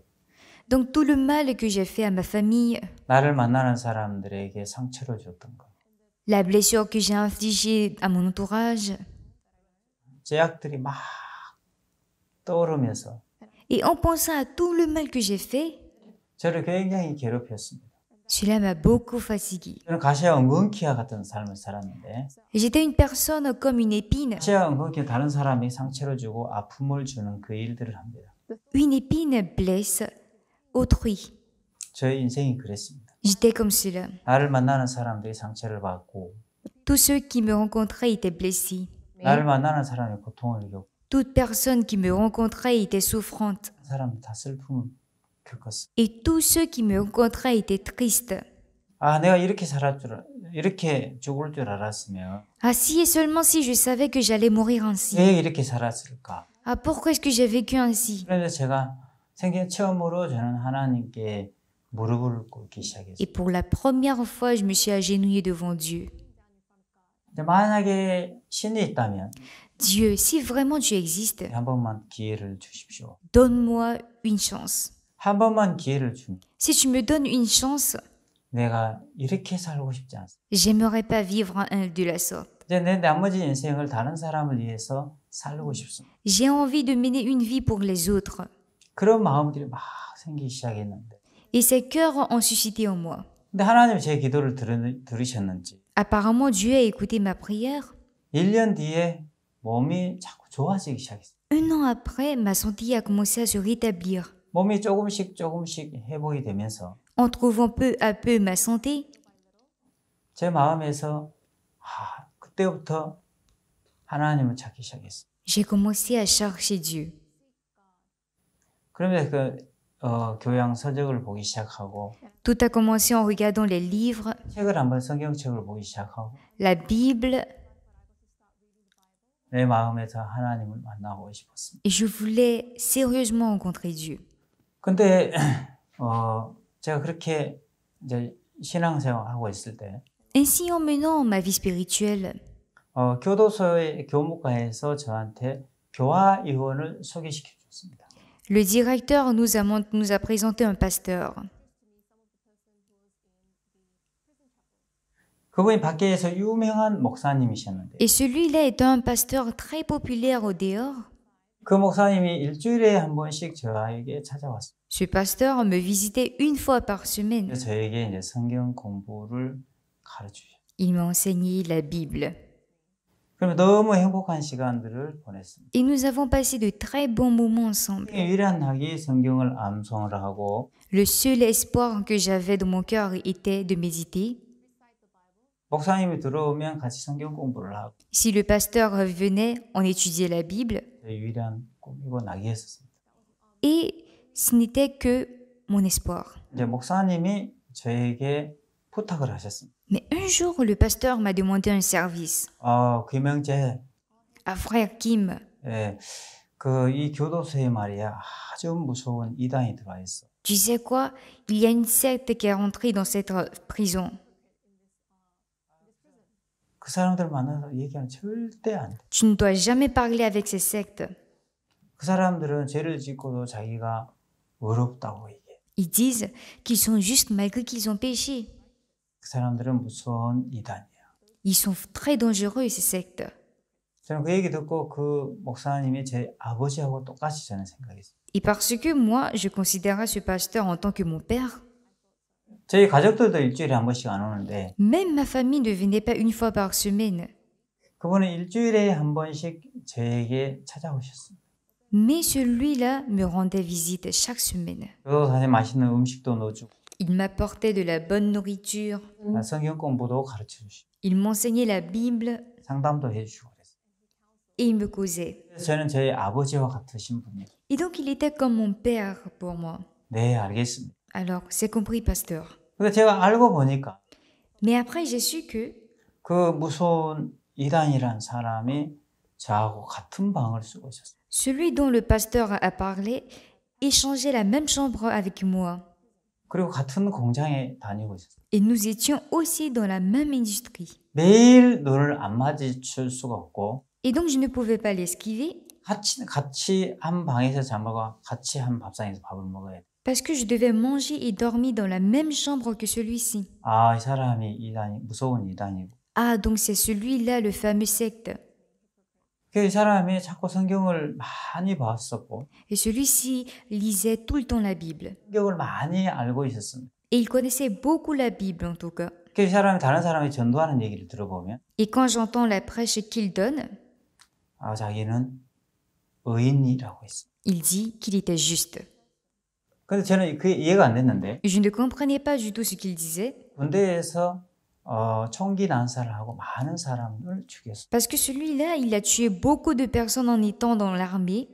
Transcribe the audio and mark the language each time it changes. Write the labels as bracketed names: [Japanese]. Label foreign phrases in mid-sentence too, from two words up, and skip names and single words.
[French] Donc tout le mal que j'ai fait à ma famille, [Korean] 나를 만나는 사람들에게 상처를 줬던 것, [French] la blessure que j'ai infligée à mon entourage, [Korean] 죄악들이 막 떠오르면서 [French] et en pensant à tout le mal que j'ai fait, [Korean] 저를 굉장히 괴롭혔습니다. [French] cela m'a beaucoup fatigué. [Korean] 저는 가시와 엉겅퀴와 같은 삶을 살았는데 [French] J'étais une personne comme une épine. [Korean] 가시와 엉겅퀴 다른 사람이 상처를 주고 아픔을 주는 그 일들을 합니다. [French] Une épine blesse autrui. [Korean] 저의 인생이 그랬습니다. [French] J'étais comme cela. [Korean] 나를 만나는 사람들이 상처를 받고 [French] Tous ceux qui me rencontraient étaient blessés. [Korean] 나를 만나는 사람이 고통을 겪고 [French] Toute personne qui me rencontrait était souffrante. [Korean] 사람이 다 슬픔을 겪었어. [French] Et tous ceux qui me rencontraient étaient tristes. [Korean] 아, 내가 이렇게 죽을 줄 알았으면 [French] Ah si et seulement si je savais que j'allais mourir ainsi. [Korean] 왜 이렇게 살았을까? [French] Ah pourquoi est-ce que j'ai vécu ainsi? [Korean] 그런데 제가 생전 처음으로 저는 하나님께 무릎을 꿇기 시작했어요. [French] Et pour la première fois, je me suis agenouillée devant Dieu. [Korean] 근데 만약에 신이 있다면 [French] Dieu, si vraiment tu existes, [Korean] 한 번만 기회를 주십시오. [French] donne-moi une chance. [Korean] 한 번만 기회를 주면 [French] Si tu me donnes une chance, [Korean] 내가 이렇게 살고 싶지 않습니다. [French] j'aimerais pas vivre de la sorte. [Korean] 이제 내 나머지 인생을 다른 사람을 위해서 살고 싶습니다. [French] J'ai envie de mener une vie pour les autres. [Korean] 그런 마음들이 막 생기기 시작했는데 [French] Et ces cœurs ont suscité en moi. [Korean] 근데 하나님 제 기도를 들으셨는지 [French] Apparemment, Dieu a écouté ma prière. [Korean] 1년 뒤에 몸이 자꾸 좋아지기 시작했어요. [French] Un an après, ma santé a commencé à se rétablir. [Korean] 몸이 조금씩 회복이 되면서 [French] En trouvant peu à peu ma santé, [Korean] 제 마음에서 그때부터 하나님을 찾기 시작했어요. [French] j'ai commencé à chercher Dieu. [Korean] 그러면서 교양 서적을 보기 시작하고 [French] Tout a commencé en regardant les livres, [Korean] 책을 한번 성경책을 보기 시작하고 [French] la Bible, [Korean] 내 마음에서 하나님을 만나고 싶었습니다. [French] et je voulais sérieusement rencontrer Dieu. [Korean] 근데 제가 그렇게 이제 신앙생활 하고 있을 때 [French] Ainsi, en menant ma vie spirituelle, [Korean] 교도소의 교무과에서 저한테 교화 의원을 소개시켜 줬습니다. [French] le directeur nous a présenté un pasteur. [Korean] 그분이 밖에서 유명한 목사님이셨는데 [French] Et celui-là était un pasteur très populaire au dehors. [Korean] 그 목사님이 일주일에 한 번씩 저에게 찾아왔어요. [French] Ce pasteur me visitait une fois par semaine. [Korean] 그래서 저에게 이제 성경 공부를 가르치셨어요. [French] Il m'a enseigné la Bible. [Korean] 그러면 너무 행복한 시간들을 보냈습니다. [French] Et nous avons passé de très bons moments ensemble. [Korean] 유일한 낙이 성경을 암송을 하고 [French] Le seul espoir que j'avais dans mon cœur était de méditer. [Korean] 목사님이 들어오면 같이 성경 공부를 하고 [French] Si le pasteur venait, on étudiait la Bible. [Korean] 유일한 꿈이고 낙이었습니다. [French] Et ce n'était que mon espoir. [Korean] 이제 목사님이 저에게 부탁을 하셨습니다. [French] Mais un jour, le pasteur m'a demandé un service. [Korean] 김영재, [French] Ah, frère Kim, [Korean] 이 교도소에 말이야 아주 무서운 이단이 들어와 있어. [French] tu sais quoi? Il y a une secte qui est rentrée dans cette prison. [Korean] 그 사람들 만나서 얘기하면 절대 안 돼. [French] Tu ne dois jamais parler avec ces sectes. [Korean] 그 사람들은 죄를 짓고도 자기가 의롭다고 얘기해. [French] Ils disent qu'ils sont justes malgré qu'ils ont péché. [Korean] 그 사람들은 무서운 이단이야. [French] Ils sont très dangereux, ces sectes. [Korean] 저는 그 얘기 듣고 그 목사님이 제 아버지하고 똑같이 저는 생각했어요. [French] Et parce que moi, je considérais ce pasteur en tant que mon père, [Korean] 저희 가족들도 일주일에 한 번씩 안 오는데 [French] même ma famille ne venait pas une fois par semaine. [Korean] 그분은 일주일에 한 번씩 저에게 찾아오셨습니다. [French] Mais celui-là me rendait visite chaque semaine. [Korean] 교도소에 맛있는 음식도 넣어주고 [French] Il m'apportait de la bonne nourriture. [Korean] 성경 공부도 가르쳐 주시고 [French] Il m'enseignait la Bible. [Korean] 상담도 해주시고 그랬어요. [French] et il me causait. [Korean] 그래서 저는 저희 아버지와 같으신 분이에요. [French] Et donc il était comme mon père pour moi. [Korean] 네, 알겠습니다. [French] Alors, c'est compris, pasteur. [Korean] 근데 제가 알고 보니까 [French] Mais après, j'ai su que [Korean] 그 무서운 이단이란 사람이 저하고 같은 방을 쓰고 있었어요. [French] celui dont le pasteur a parlé échangeait la même chambre avec moi. [Korean] 그리고 같은 공장에 다니고 있었어요. [French] Et nous étions aussi dans la même industrie. [Korean] 매일 눈을 안 마주칠 수가 없고 [French] Et donc, je ne pouvais pas l'esquiver [Korean] 같이 한 방에서 잠하고 같이 한 밥상에서 밥을 먹어야 돼. [French] parce que je devais manger et dormir dans la même chambre que celui-ci. [Korean] 아, 이 사람이 이단이 무서운 이단이고. [French] Ah, donc c'est celui-là, le fameux secte. [Korean] 그 사람이 자꾸 성경을 많이 봤었고 [French] Et celui-ci lisait tout le temps la Bible. [Korean] 성경을 많이 알고 있었습니다. [French] Et il connaissait beaucoup la Bible en tout cas. [Korean] 그 사람이 다른 사람이 전도하는 얘기를 들어보면 [French] Et quand j'entends la prêche qu'il donne, [Korean] 아, 자기는 의인이라고 했어요. [French] il dit qu'il était juste. [Korean] 근데 저는 그게 이해가 안 됐는데 [French] Je ne comprenais pas du tout ce qu'il disait [Korean] 군대에서 총기 난사를 하고 많은 사람을 죽였어요. [French] parce que celui-là, il a tué beaucoup de personnes en étant dans l'armée.